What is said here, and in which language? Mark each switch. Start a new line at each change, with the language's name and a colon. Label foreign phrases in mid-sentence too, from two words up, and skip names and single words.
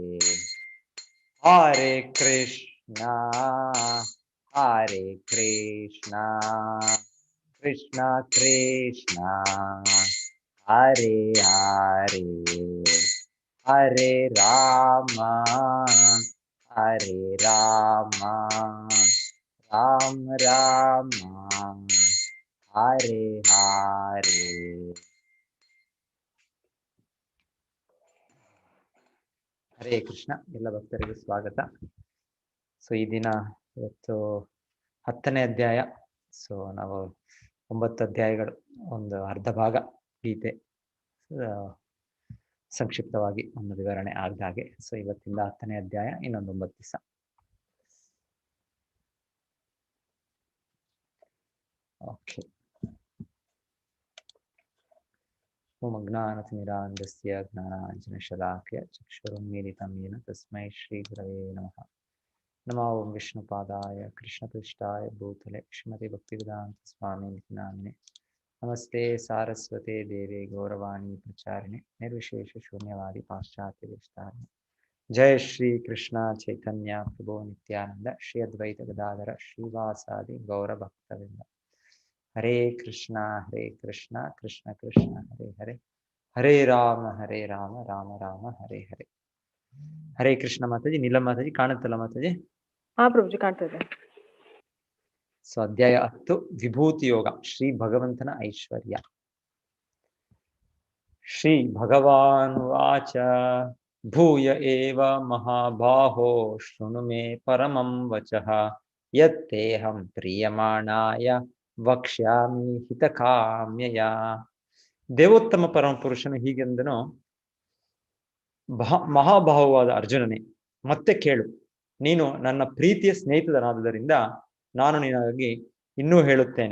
Sanskrit: हरे कृष्णा कृष्ण कृष्ण हरे हरे, हरे राम राम राम हरे हरे.
Kannada: ಹರೇ ಕೃಷ್ಣ. ಎಲ್ಲ ಭಕ್ತರಿಗೆ ಸ್ವಾಗತ. ಸೊ ಈ ದಿನ ಇವತ್ತು 10ನೇ ಅಧ್ಯಾಯ. ಸೊ ನಾವು 9 ಅಧ್ಯಾಯಗಳು, ಒಂದು ಅರ್ಧ ಭಾಗ ಗೀತೆ ಸಂಕ್ಷಿಪ್ತವಾಗಿ ಒಂದು ವಿವರಣೆ ಆದ ಹಾಗೆ. ಸೊ ಇವತ್ತಿಂದ 10ನೇ ಅಧ್ಯಾಯ, ಇನ್ನೊಂದು 9 ದಿವಸ. ಓಕೆ.
Sanskrit: ಓಂ ಅಜ್ಞಾನತಿಮಿರಾಂಧಸ್ಯ ಜ್ಞಾನಾಂಜನಶಲಾಕಯ ಚಕ್ಷುರುನ್ಮೀಲಿತಂ ಯೇನ ತಸ್ಮೈ ಶ್ರೀ ಗುರವೇ ನಮಃ. ನಮೋ ಓಂ ವಿಷ್ಣುಪಾದಾಯ ಕೃಷ್ಣಪೃಷ್ಠಾಯ ಭೂತಲೆ ಶ್ರೀಮತಿ ಭಕ್ತಿವೇದಾಂತ ಸ್ವಾಮಿ ನಾಮಿನೆ. ನಮಸ್ತೆ ಸಾರಸ್ವತೆ ದೇವೆ ಗೌರವಾಣಿ ಪ್ರಚಾರಿಣೆ ನಿರ್ವಿಶೇಷ ಶೂನ್ಯವಾದಿ ಪಾಶ್ಚಾತ್ಯ ವಿಸ್ತಾರಿಣೆ. ಜಯ ಶ್ರೀ ಕೃಷ್ಣ ಚೈತನ್ಯ ಪ್ರಭು ನಿತ್ಯಾನಂದ ಶ್ರೀ ಅದ್ವೈತ ಗದಾಧರ ಶ್ರೀವಾಸಾದಿ ಗೌರ ಭಕ್ತವಿಂದ. ಹರೇ ಕೃಷ್ಣ ಕೃಷ್ಣ ಕೃಷ್ಣ ಹರೇ ಹರೇ, ಹರೇ ರಾಮ ರಾಮ ರಾಮ ಹರೇ ಹರೇ.
Kannada: ಹರೇ ಕೃಷ್ಣ ಮಾತಾಜಿ. ನೀಲಂ ಮಾತಾಜಿ ಕಾಣುತ್ತಲ್ಲ ಮಾತಾಜಿ? ಹಾ ಪ್ರಭುಜಿ, ಕಾಣ್ತದೆ. ಸೊ ಅಧ್ಯಾಯ 10, ವಿಭೂತಿ ಯೋಗ, ಶ್ರೀ ಭಗವಂತನ ಐಶ್ವರ್ಯ.
Sanskrit: ಶ್ರೀ ಭಗವಾನ್ ವಾಚ ಭೂಯ ಏವ ಮಹಾಬಾಹೋ ಶೃಣು ಮೇ ಪರಮಂ ವಚಃ ಯತ್ತೇಹಂ ಪ್ರೀಯಮಾಣಾಯ ವಕ್ಷ್ಯಾಮಿ ಹಿತಕಾಮ್ಯಯ.
Kannada: ದೇವೋತ್ತಮ ಪರಮ ಪುರುಷನು ಹೀಗೆಂದನು, ಮಹಾಬಾಹುವಾದ ಅರ್ಜುನನೇ, ಮತ್ತೆ ಕೇಳು. ನೀನು ನನ್ನ ಪ್ರೀತಿಯ ಸ್ನೇಹಿತನಾದುದರಿಂದ ನಾನು ನಿನಗಾಗಿ ಇನ್ನೂ ಹೇಳುತ್ತೇನೆ.